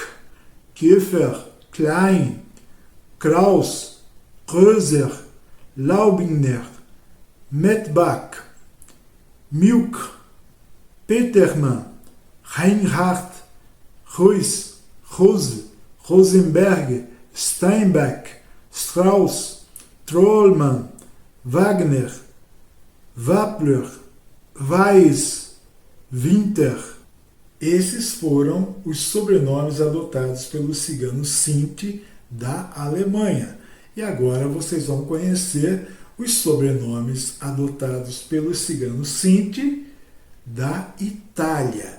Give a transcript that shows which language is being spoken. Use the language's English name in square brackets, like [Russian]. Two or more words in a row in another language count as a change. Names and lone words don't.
[Portuguese] Kiefer, Klein, Kraus, Röser, Laubinger, Metbach, Milk, Petermann, Reinhardt, Ruiz, Rose, Rosenberg, Steinbeck, Strauss, Trollmann, Wagner, Wappler, Weiss, Winter. Esses foram os sobrenomes adotados pelos ciganos Sinti da Alemanha. E agora vocês vão conhecer os sobrenomes adotados pelos ciganos Sinti da Itália.